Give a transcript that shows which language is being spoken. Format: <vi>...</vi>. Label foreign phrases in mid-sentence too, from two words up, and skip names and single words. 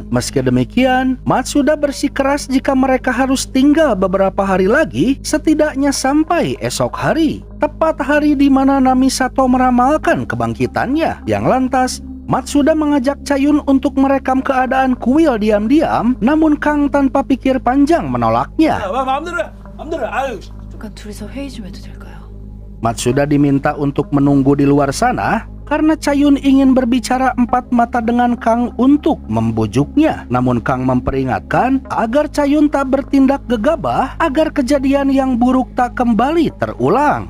<id>Meski demikian, Matsuda bersikeras jika mereka harus tinggal beberapa hari lagi, setidaknya sampai esok hari, tepat hari di mana Namisato meramalkan kebangkitannya. Yang lantas Matsuda mengajak Chayun untuk merekam keadaan kuil diam-diam, namun Kang tanpa pikir panjang menolaknya.</id> <ko>잠깐 둘이서 회의 좀 해도 될까요?</ko> <id>Matsuda diminta untuk menunggu di luar sana karena Chayun ingin berbicara empat mata dengan Kang untuk membujuknya. Namun Kang memperingatkan agar Chayun tak bertindak gegabah agar kejadian yang buruk tak kembali terulang.</id>